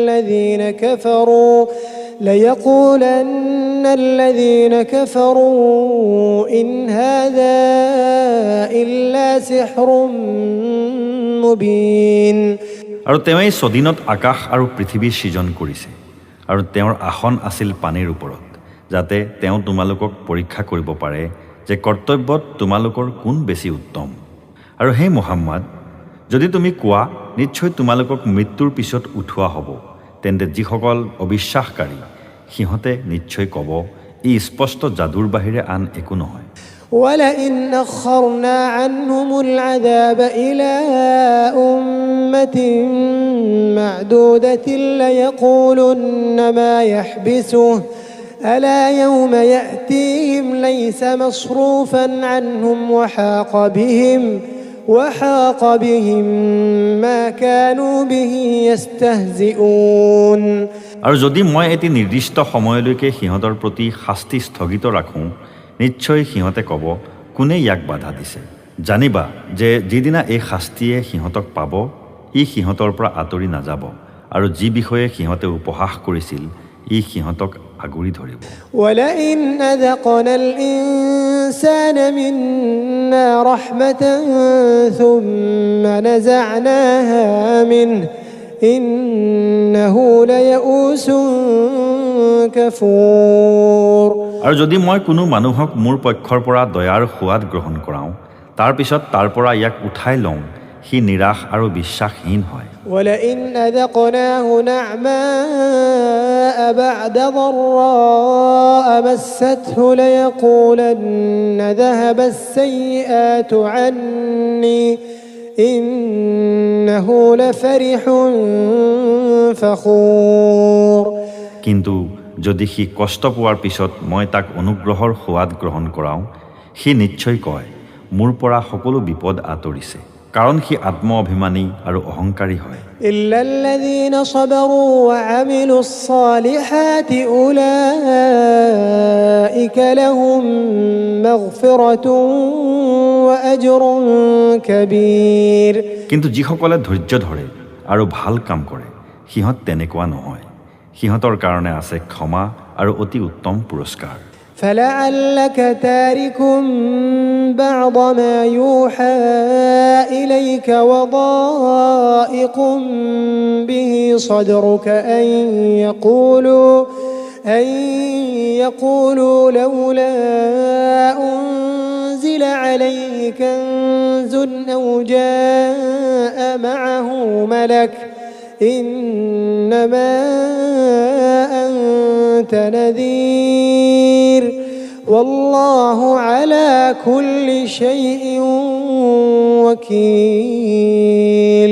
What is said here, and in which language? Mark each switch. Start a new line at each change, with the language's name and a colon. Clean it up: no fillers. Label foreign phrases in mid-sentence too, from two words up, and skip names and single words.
Arabic: الذين كفروا إن هذا إلا سحر مبين।
Assamese: আৰু তেওঁই ছদিনত আকাশ আৰু পৃথিৱী সৃজন কৰিছে, আৰু তেওঁৰ আসন আছিল পানীৰ ওপৰত, যাতে তেওঁ তোমালোকক পৰীক্ষা কৰিব পাৰে যে কৰ্তব্যত তোমালোকৰ কোন বেছি উত্তম। আৰু হে মুহাম্মদ, যদি তুমি কোৱা নিশ্চয় তোমালোকক মৃত্যুৰ পিছত উঠোৱা হ'ব, তেন্তে যিসকল অবিশ্বাসকাৰী সিহঁতে নিশ্চয় ক'ব, ই স্পষ্ট যাদুৰ বাহিৰে আন একো নহয়।
Arabic: ولئن أخرنا عنهم العذاب إلى أمة معدودة ليقولن ما يحبسه ألا يوم يأتيهم ليس مصروفا عنهم وحاق بهم ما كانوا به يستهزئون
Assamese: আৰু যদি মই এটি নিৰ্দিষ্ট সময়লৈকে সিহঁতৰ প্ৰতি শাস্তি স্থগিত ৰাখোঁ নিশ্চয় সিহঁতে ক'ব কোনে ইয়াক বাধা দিছে জানিবা যে যিদিনা এই শাস্তিয়ে সিহঁতক পাব ই সিহঁতৰ পৰা আঁতৰি নাযাব আৰু যি বিষয়ে সিহঁতে উপহাস কৰিছিল ই সিহঁতক আগুৰি ধৰিব
Arabic: ولئن أذقنا الإنسان منا رحمة ثم نزعناها منه إنه ليئوس كفور
Assamese: আৰু যদি মই কোনো মানুহক মোৰ পক্ষৰ পৰা দয়াৰ সোৱাদ গ্ৰহণ কৰাওঁ তাৰ পিছত তাৰ পৰা ইয়াক উঠাই লওঁ সি নিৰাশ আৰু বিশ্বাসহীন হয়
Arabic: ولئن أذقناه نعماء بعد ضراء مسته ليقولن ذهب السيئات عني إنه لفرح فخور
Assamese: কিন্তু যদি সি কষ্ট পোৱাৰ পিছত মই তাক অনুগ্ৰহৰ সোৱাদ গ্ৰহণ কৰাওঁ সি নিশ্চয় কয় মোৰ পৰা সকলো বিপদ আঁতৰিছে কাৰণ সি আত্ম অভিমানী আৰু অহংকাৰী হয়
Arabic: إلا الذين صبروا وعملوا الصالحات أولئك لهم مغفرة وأجر كبير
Assamese: কিন্তু যিসকলে ধৈৰ্য ধৰে আৰু ভাল কাম কৰে সিহঁত তেনেকুৱা নহয় সিহঁতৰ কাৰণে আছে ক্ষমা আৰু অতি উত্তম পুৰস্কাৰ
Arabic: فلعلك تارك بعض ما يوحى إليك وضائق به صدرك أن يقولوا لولا أنزل عليه كنز أو جاء معه ملك إنما أنت نذير والله على كل شيء وكيل